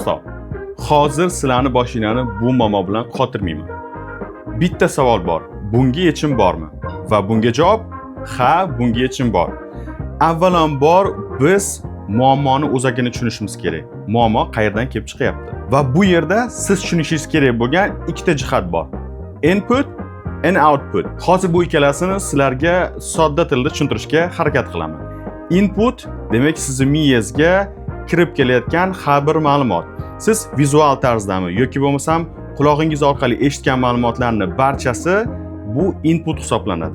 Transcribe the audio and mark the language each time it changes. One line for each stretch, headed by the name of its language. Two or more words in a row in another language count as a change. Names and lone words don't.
Uzbek: Hozir sizlarni boshinglarni bu muammo bilan qotirmayman. Bitta savol bor. Bunga yechim bormi? Va bunga javob: ha, bunga yechim bor. Avvalambor biz muammoni o'zagini tushunishimiz kerak. Muammo qayerdan kelib chiqyapti? Va bu yerda siz tushunishingiz kerak bo'lgan ikkita jihat bor.
English: Input and output.
Uzbek: Hozir bu ikkalasini sizlarga sodda tilda tushuntirishga harakat qilaman. Input demak sizning miyangizga kirib kelayotgan har bir ma'lumot. Siz vizual tarzdami yoki bo'lmasam qulog'ingiz orqali eshitgan ma'lumotlarning barchasi bu input hisoblanadi.